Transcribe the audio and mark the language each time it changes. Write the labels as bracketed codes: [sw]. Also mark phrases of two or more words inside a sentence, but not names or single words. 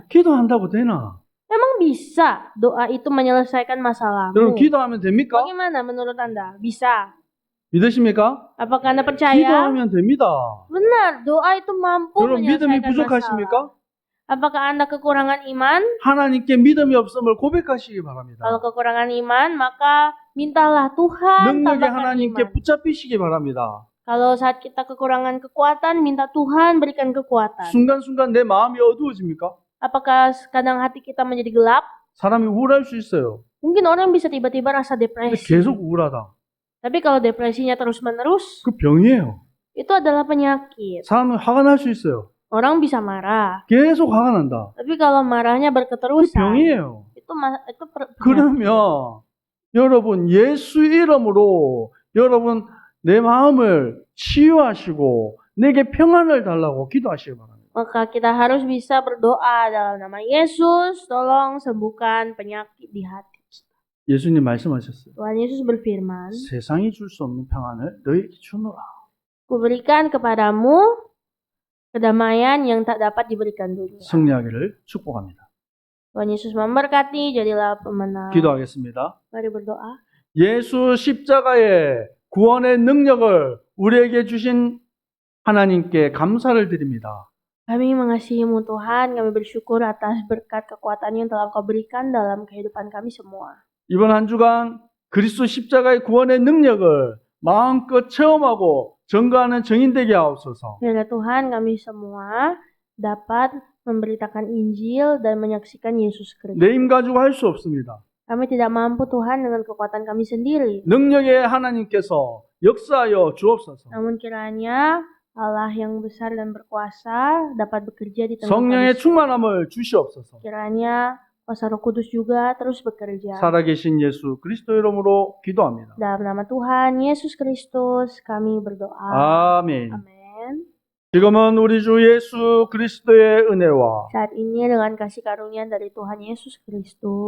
[ko] 기도한다고 되나? [id] memang bisa doa itu menyelesaikan masalahmu? [ko] 여러분 기도하면 됩니까? [id] Bagaimana menurut Anda? Bisa. [ko] 믿으십니까? [id] Apakah Anda percaya? [ko] 기도하면 됩니다. [id] Benar, doa itu mampu [ko] 여러분 믿음이 [id] menyelesaikan masalah. [ko] 부족하십니까? [id] Apakah Anda kekurangan iman? [ko] 하나님께 믿음이 없음을 고백하시기 바랍니다. [id] Kalau kekurangan iman, maka mintalah Tuhan [ko] 능력이 [id] tambahkan [ko] 하나님께 [id] iman. [ko] 붙잡히시기 바랍니다. [id] Kalau saat kita kekurangan kekuatan, minta Tuhan berikan kekuatan. [ko] 순간순간 내 마음이 어두워집니까? [id] Apakah kadang hati kita menjadi gelap? [ko] 사람이 우울할 수 있어요. [id] Mungkin orang bisa tiba-tiba rasa [ko] 근데 [id] depresi. [ko] 계속 우울하다. [id] Tapi kalau depresinya terus-menerus, [ko] 그 병이에요. [id] itu adalah penyakit. [ko] 사람은 화가 날 수 있어요. [id] Orang bisa marah. [ko] 계속 화가 난다. [id] Tapi kalau marahnya [ko] 그 [id] berketerusan, [ko] 병이에요. [id] itu penyakit. [ko] 그러면 여러분 예수 이름으로 여러분 내 마음을 치유하시고 내게 평안을 달라고 기도하시기 바랍니다. [id] Maka kita harus bisa berdoa dalam nama Yesus, tolong sembuhkan penyakit di hati. [ko] 예수님 말씀하셨어요. [id] Tuhan Yesus berfirman, [ko] 세상이 줄 수 없는 평안을 너희에게 주노라. [id] Kuberikan kepadamu kedamaian yang tak dapat diberikan dunia. [ko] 승리하기를 축복합니다. [id] Tuhan Yesus memberkati, jadilah pemenang. [ko] 기도하겠습니다. [id] Mari berdoa. [ko] 예수 십자가의 구원의 능력을 우리에게 주신 하나님께 감사를 드립니다. [id] Kami mengasihimu Tuhan, kami bersyukur atas berkat kekuatan yang telah Kau berikan dalam kehidupan kami semua. [ko] 이번 한 주간 그리스도 십자가의 구원의 능력을 마음껏 체험하고 증거하는 증인 되게 하옵소서. [id] Biarlah Tuhan kami semua dapat memberitakan Injil dan menyaksikan Yesus Kristus. [ko] 내 힘 가지고 할 수 없습니다. [id] Kami tidak mampu Tuhan dengan kekuatan kami sendiri. [ko] 능력의 하나님께서 역사하여 주옵소서. [id] Namun kiranya Allah yang besar dan berkuasa dapat bekerja di tengah [ko] 성령의 [id] kami. [ko] 충만함을 주시옵소서. [id] Kiranya kuasa Roh Kudus juga terus bekerja. [ko] 살아계신 예수 그리스도 이름으로 기도합니다. [id] Dalam nama Tuhan Yesus Kristus kami berdoa. [ko] 아멘. [id] Amin. [ko] 지금은 우리 주 예수 그리스도의 은혜와 [id] Saat ini dengan kasih karunia dari Tuhan Yesus Kristus